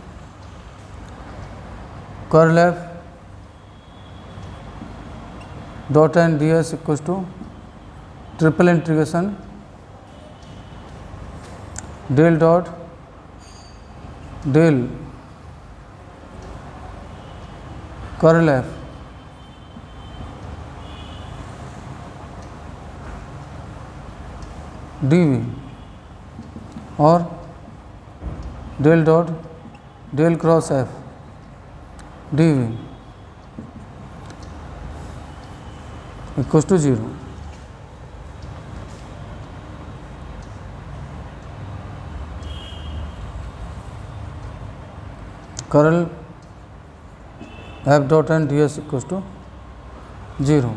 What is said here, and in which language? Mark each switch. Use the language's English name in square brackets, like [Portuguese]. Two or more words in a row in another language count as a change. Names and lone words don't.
[English] curl f dot n ds equals to triple integration del dot del curl f dv और del dot del cross f dv equals to 0. Curl f dot n ds equals to 0.